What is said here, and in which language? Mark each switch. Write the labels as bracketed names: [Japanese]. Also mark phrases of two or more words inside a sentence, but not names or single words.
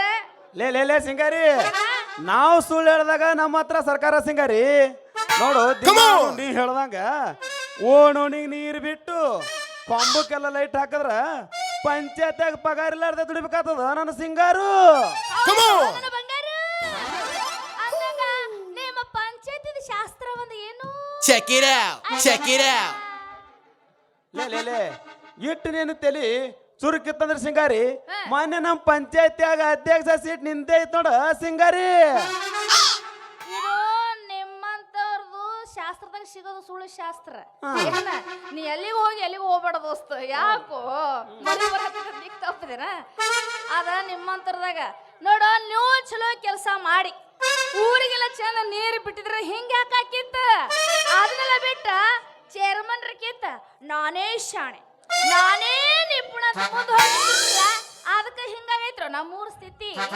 [Kannada] ಲೇ ಸಿಂಗಾರಿ ನಾವು ಸುಳ್ಳು ಹೇಳ್ದಾಗ ನಮ್ಮ ಹತ್ರ ಸರ್ಕಾರ ಸಿಂಗಾರಿ ನೋಡು ನೀ ಹೇಳ್ದಂಗ ಓಣೋಣಿಗೆ ನೀರು ಬಿಟ್ಟು ಕೊಂಬಕ್ಕೆಲ್ಲ ಲೈಟ್ ಹಾಕಿದ್ರ ಪಂಚಾಯತ್ಯಾಗ ಪಗಾರ ಇಲ್ಲಾರ್ದ ದುಡಿಬೇಕಾಗ್ತದ ನನ್ನ ಸಿಂಗಾರು ನನ್ನ ಬಂಗಾರ ಅಂದಾಗ ನಿಮ್ಮ ಪಂಚಾಯತಿ ಶಾಸ್ತ್ರ ಒಂದು ಏನು [English] Check it out. Check it out. [Kannada] ಲೇ ಇಟ್ಟು ನೀನು ತಲಿ ಚುರುಕಿತ್ತಂದ್ರೆ ಸಿಂಗಾರಿ ಮೊನ್ನೆ ನಮ್ಮ ಪಂಚಾಯತ್ಯಾಗ ಅಧ್ಯಕ್ಷ ಸೀಟ್ ನಿಂದೆ ಐತ್ ನೋಡ ಸಿಂಗಾರಿ ಇದು ನಿಮ್ಮಂತವ್ರದು ಶಾಸ್ತ್ರದಾಗ ಸಿಗೋದು ಸುಳ್ಳು ಶಾಸ್ತ್ರ ಏನ ನೀ ಎಲ್ಲಿಗೆ ಹೋಗ್ಬೇಡ ದೋಸ್ತ ಯಾಕೋ ಮಳಿ ಬರಕತ್ತೈತಿ ತಪ್ಪದೇನ ಅದ ನಿಮ್ಮಂತರದಾಗ ನೋಡ ನೀವು ಚಲೋ ಕೆಲಸ ಮಾಡಿ ಊರಿಗೆಲ್ಲ ಚಂದ ನೀರು ಬಿಟ್ಟಿದ್ರೆ ಹಿಂಗ ಯಾಕಾಕಿತ್ತ ಅದನ್ನೆಲ್ಲ ಬಿಟ್ಟ ಚೇರ್ಮನ್ ರಕಿತ್ತ ನಾನೇ ಶಾಣೆ ನಾನೇ ನಿಪುಣ ಮುಂದೆ ಹೋಗಿಲ್ಲ ಅದಕ್ಕೆ ಹಿಂಗಾಗೈತ್ರ ನಮ್ಮೂರ್ ಸ್ಥಿತಿ